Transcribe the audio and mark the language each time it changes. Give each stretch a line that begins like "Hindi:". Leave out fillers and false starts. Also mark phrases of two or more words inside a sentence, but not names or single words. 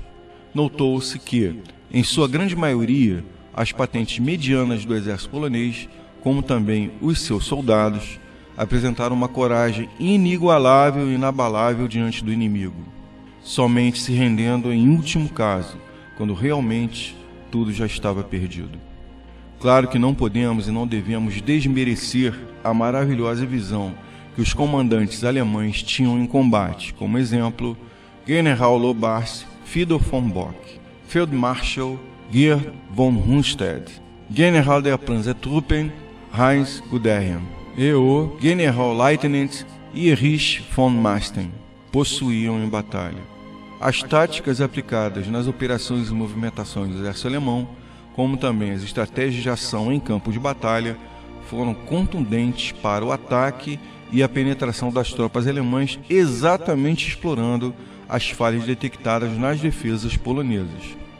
Portuguese: Notou-se que, em sua grande maioria, as patentes medianas do exército polonês, como também os seus soldados, apresentaram uma coragem inigualável e inabalável diante do inimigo, somente se rendendo em último caso, quando realmente tudo já estava perdido. Claro que não podemos e não devemos desmerecer a maravilhosa visão que os comandantes alemães tinham em combate, como exemplo, General Lobars Fedor von Bock, Feldmarschall Georg von Rundstedt, General der Panzertruppen Heinz Guderian e o Generalleutnant Erich von Manstein possuíam em batalha. As táticas aplicadas nas operações e movimentações do exército alemão, como também as estratégias de ação em campo de batalha, foram contundentes para o ataque e a penetração das tropas alemãs, exatamente explorando as falhas detectadas nas defesas polonesas.